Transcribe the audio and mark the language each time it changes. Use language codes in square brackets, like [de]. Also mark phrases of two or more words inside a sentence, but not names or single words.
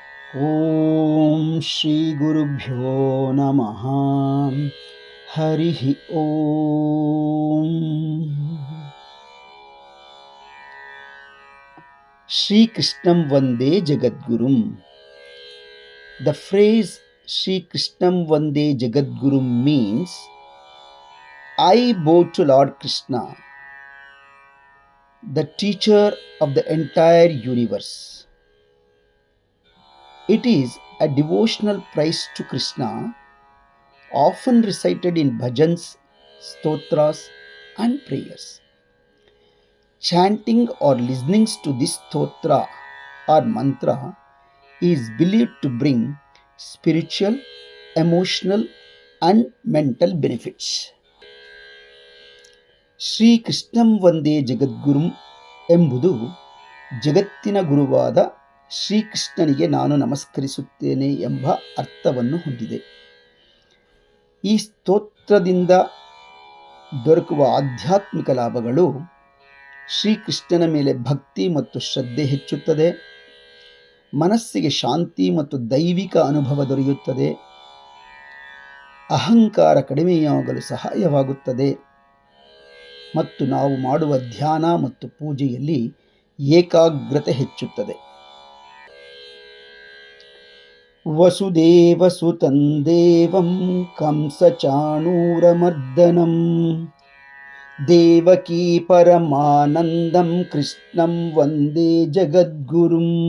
[sa] ಓಂ ಶ್ರೀ ಗುರುಭ್ಯೋ ನಮಃ. ಹರಿ ಓಂ. ಶ್ರೀ ಕೃಷ್ಣಂ ವಂದೇ ಜಗದ್ಗುರುಂ. [en] The phrase [sa] श्री कृष्णं वन्दे जगद्गुरुम् [en] means I bow to Lord Krishna, the teacher of the entire universe. It is a devotional praise to Krishna, often recited in bhajans, stotras, and prayers. Chanting or listening to this stotra or mantra is believed to bring spiritual, emotional, and mental benefits. [sa] ಶ್ರೀ ಕೃಷ್ಣಂ ವಂದೇ ಜಗದ್ಗುರುಂ [kn] ಎಂಬುದು ಜಗತ್ತಿನ ಗುರುವಾದ ಶ್ರೀಕೃಷ್ಣನಿಗೆ ನಾನು ನಮಸ್ಕರಿಸುತ್ತೇನೆ ಎಂಬ ಅರ್ಥವನ್ನು ಹೊಂದಿದೆ. ಈ ಸ್ತೋತ್ರದಿಂದ ದೊರಕುವ ಆಧ್ಯಾತ್ಮಿಕ ಲಾಭಗಳು: ಶ್ರೀಕೃಷ್ಣನ ಮೇಲೆ ಭಕ್ತಿ ಮತ್ತು ಶ್ರದ್ಧೆ ಹೆಚ್ಚುತ್ತದೆ, ಮನಸ್ಸಿಗೆ ಶಾಂತಿ ಮತ್ತು ದೈವಿಕ ಅನುಭವ ದೊರೆಯುತ್ತದೆ, ಅಹಂಕಾರ ಕಡಿಮೆಯಾಗಲು ಸಹಾಯವಾಗುತ್ತದೆ ಮತ್ತು ನಾವು ಮಾಡುವ ಧ್ಯಾನ ಮತ್ತು ಪೂಜೆಯಲ್ಲಿ ಏಕಾಗ್ರತೆ ಹೆಚ್ಚುತ್ತದೆ. [sa] ವಸುದೇವಸುತಂ ದೇವಂ ಕಂಸಚಾಣೂರಮರ್ದನಂ ದೇವಕೀ ಪರಮಾನಂದಂ ಕೃಷ್ಣಂ ವಂದೇ ಜಗದ್ಗುರುಂ.